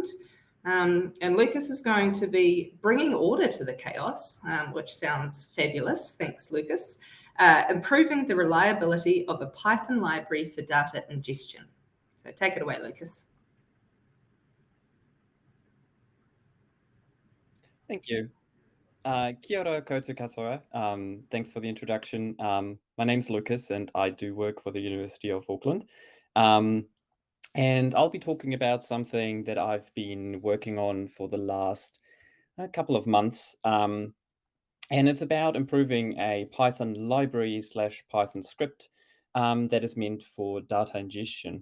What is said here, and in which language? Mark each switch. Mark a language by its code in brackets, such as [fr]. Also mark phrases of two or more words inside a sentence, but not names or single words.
[en] And Lucas is going to be bringing order to the chaos, which sounds fabulous. Thanks, Lucas. Improving the reliability of a Python library for data ingestion. So take it away, Lucas. Thank you. [mi] Kia ora koutou katoa. [en] Thanks for the introduction. My name's Lucas and I do work for the University of Auckland. And I'll be talking about something that I've been working on for the last couple of months. And it's about improving a Python library / Python script that is meant for data ingestion.